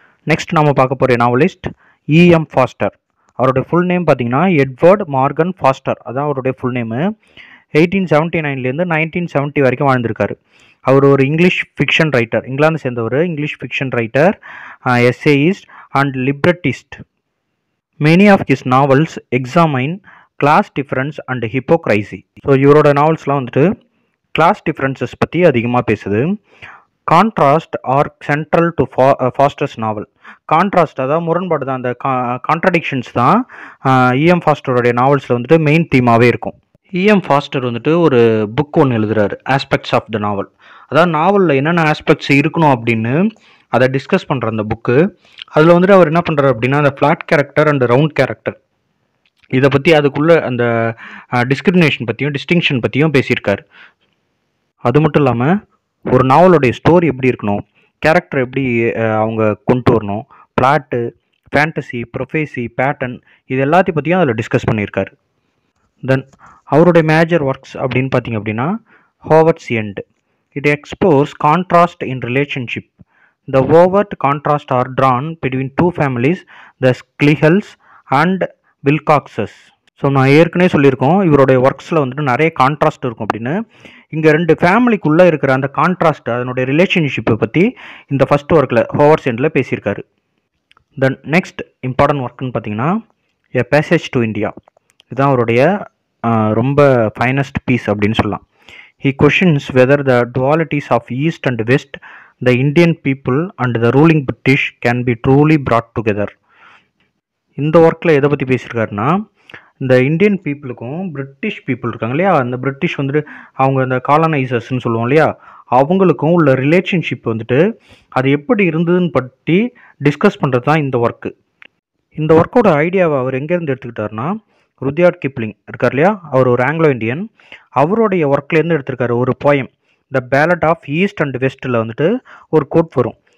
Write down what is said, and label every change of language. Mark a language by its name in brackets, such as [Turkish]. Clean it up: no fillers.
[Tamil] Next நம்ம பார்க்க போகிற நாவலிஸ்ட் E.M. ஃபாஸ்டர். அவருடைய ஃபுல் நேம் பார்த்தீங்கன்னா எட்வர்ட் மார்கன் ஃபாஸ்டர், அதான் அவருடைய ஃபுல் நேமு. 1879லேருந்து 1970 வரைக்கும் வாழ்ந்திருக்காரு. அவர் ஒரு இங்கிலீஷ் ஃபிக்ஷன் ரைட்டர், இங்கிலாந்து சேர்ந்தவர், English fiction writer, எஸ்ஸேயிஸ்ட் and லிபரட்டிஸ்ட். [English] Many of his novels examine class difference and hypocrisy. [Tamil] So இவரோட நாவல்ஸ்லாம் வந்துட்டு கிளாஸ் டிஃப்ரென்சஸ் பற்றி அதிகமாக பேசுது. [English] Contrast are central to Forster's novel. [Tamil] Contrast அதாவது முரண்பாடு தான், அந்த கான்ட்ரடிக்ஷன்ஸ் தான் E.M. ஃபாஸ்டருடைய நாவல்ஸில் வந்துட்டு மெயின் தீமாகவே இருக்கும். E.M. ஃபாஸ்டர் வந்துட்டு ஒரு புக் ஒன்று எழுதுறாரு, ஆஸ்பெக்ட்ஸ் ஆஃப் த நாவல். அதாவது நாவலில் என்னென்ன ஆஸ்பெக்ட்ஸ் இருக்கணும் அப்படின்னு அதை டிஸ்கஸ் பண்ணுற அந்த புக்கு. அதில் வந்துட்டு அவர் என்ன பண்ணுறாரு அப்படின்னா அந்த flat character and round character இதை பற்றி, அதுக்குள்ளே அந்த டிஸ்கிரிமினேஷன் பற்றியும் டிஸ்டிங்ஷன் பற்றியும் பேசியிருக்காரு. அது மட்டும் இல்லாமல் ஒரு நாவலுடைய ஸ்டோரி எப்படி இருக்கணும், கேரக்டர் எப்படி அவங்க கொண்டு வரணும், பிளாட்டு, ஃபேண்டசி, ப்ரொஃபேசி, பேட்டர்ன் இது எல்லாத்தையும் பற்றியும் அதில் டிஸ்கஸ் பண்ணியிருக்காரு. தென் அவருடைய மேஜர் ஒர்க்ஸ் அப்படின்னு பார்த்தீங்க அப்படின்னா ஹோவர்ட்ஸ் end. [English] It explores contrast in relationship. The overt contrast are drawn between two families, the Schlegels and Wilcoxes. [Tamil] So நான் ஏற்கனவே சொல்லியிருக்கோம் இவருடைய ஒர்க்ஸில் வந்துட்டு நிறைய கான்ட்ராஸ்ட் இருக்கும் அப்படின்னு. இங்கே ரெண்டு ஃபேமிலிக்குள்ளே இருக்கிற அந்த கான்ட்ராஸ்ட் அதனுடைய ரிலேஷன்ஷிப்பை பற்றி இந்த ஃபஸ்ட் ஒர்க்கில் ஹோவர்ட்ஸ் எண்டில் பேசியிருக்காரு. தென் நெக்ஸ்ட் இம்பார்ட்டன்ட் ஒர்க்குன்னு பார்த்தீங்கன்னா எ பேசேஜ் டு இந்தியா. இதுதான் அவருடைய ரொம்ப ஃபைனஸ்ட் பீஸ் அப்படின்னு சொல்லலாம். [English] He questions whether the dualities of East and West, the Indian people and the ruling British can be truly brought together. [Tamil] இந்த ஒர்க்கில் எதை பற்றி பேசியிருக்காருன்னா இந்த இந்தியன் பீப்புளுக்கும் பிரிட்டிஷ் பீப்புள் இருக்காங்க இல்லையா, அந்த பிரிட்டிஷ் வந்துட்டு அவங்க அந்த காலனைசர்ஸ்ன்னு சொல்லுவோம் இல்லையா, அவங்களுக்கும் உள்ள ரிலேஷன்ஷிப் வந்துட்டு அது எப்படி இருந்ததுன்னு பற்றி டிஸ்கஸ் பண்ணுறது தான் இந்த ஒர்க்கு. இந்த ஒர்க்கோட ஐடியாவை அவர் எங்கேருந்து எடுத்துக்கிட்டாருன்னா ருத்யார்ட் கிப்ளிங் இருக்கார் இல்லையா, அவர் ஒரு ஆங்கிலோ இண்டியன், அவருடைய ஒர்க்லேருந்து எடுத்திருக்காரு ஒரு poem the ballot of east and வெஸ்ட்டில் வந்துட்டு ஒரு கோட் வரும்.